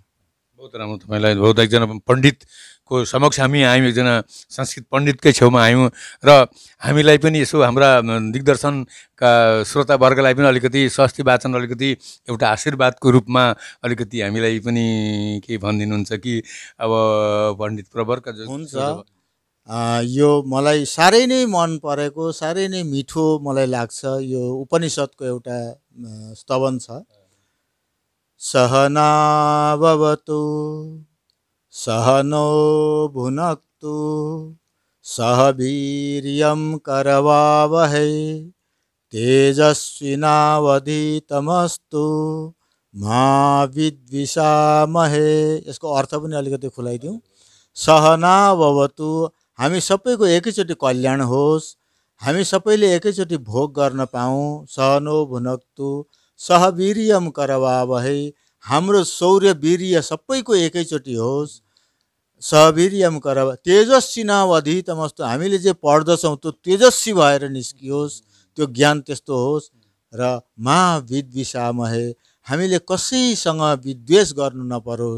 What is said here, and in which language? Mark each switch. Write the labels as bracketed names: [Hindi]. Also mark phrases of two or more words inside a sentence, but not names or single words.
[Nepali] बहुत राम्रो, तपाईँलाई बहुत एकजना पण्डितको समक्ष हामी आयौँ, एकजना संस्कृत पण्डितकै छेउमा आयौँ र हामीलाई पनि यसो हाम्रा दिग्दर्शनका श्रोतावर्गलाई पनि अलिकति स्वस्ति वाचन, अलिकति एउटा आशीर्वादको रूपमा अलिकति हामीलाई पनि के भनिदिनुहुन्छ कि अब पण्डित प्रवरका हुन्छ। यो मलाई साह्रै नै मन परेको, साह्रै नै मिठो मलाई लाग्छ। यो उपनिषदको एउटा स्तवन छ, [Sanskrit] सहनावतु सहनो भुनक्तु सह वीर्यं करवावहै तेजस्विनावधीतमस्तु मा विद्विषामहे। [Nepali] यसको अर्थ पनि अलिकति खुलाइदिउँ। सहनावतु, हामी सबैको एकैचोटि कल्याण होस्, हामी सबैले एकैचोटि भोग गर्न पाऊँ। [Sanskrit] सहनो भुनक्तु सह वीर्यम करवावहै, [Nepali] हाम्रो शौर्य वीर्य सबैको एकैचोटि होस्। [Sanskrit] सहवीर्यम करवा तेजस्विनावधीतमस्तु, [Nepali] हामीले जे पढ्दछौँ त्यो तेजस्वी भएर निस्कियोस्, त्यो ज्ञान त्यस्तो होस्। र [Sanskrit] मा विद्विषामहे, [Nepali] हामीले कसैसँग विद्वेष गर्नु नपरोस्।